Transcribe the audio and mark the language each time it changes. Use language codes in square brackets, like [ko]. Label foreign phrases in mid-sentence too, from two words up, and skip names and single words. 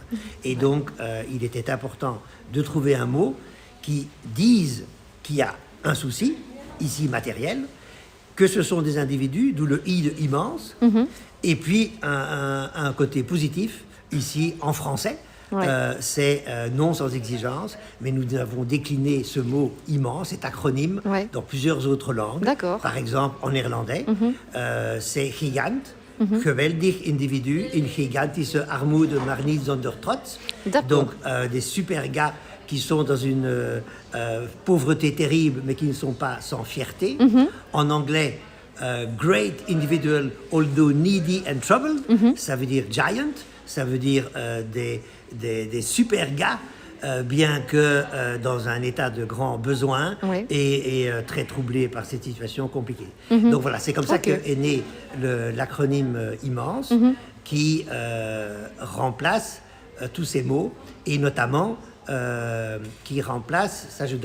[fr] Et donc, il était important de trouver un mot qui dise qu'il y a un souci, ici matériel, que ce sont des individus, d'où le « i » de « immense », et puis un côté positif, ici en français, c'est non sans exigence, mais nous avons décliné ce mot immense, cet acronyme, dans plusieurs autres langues. Par exemple, en néerlandais, c'est [nl] gigant, geweldig individu, in gigantische armoede maar niet zonder trots. [fr] Donc des super gars qui sont dans une pauvreté terrible, mais qui ne sont pas sans fierté. En anglais, [en] great individual, although needy and troubled, [fr] ça veut dire giant, ça veut dire des super gars, bien que dans un état de grand besoin et très troublé par cette situation compliquée. Donc voilà, c'est comme ça qu'est né l'acronyme immense, qui remplace tous ces mots, et notamment qui remplace, ça je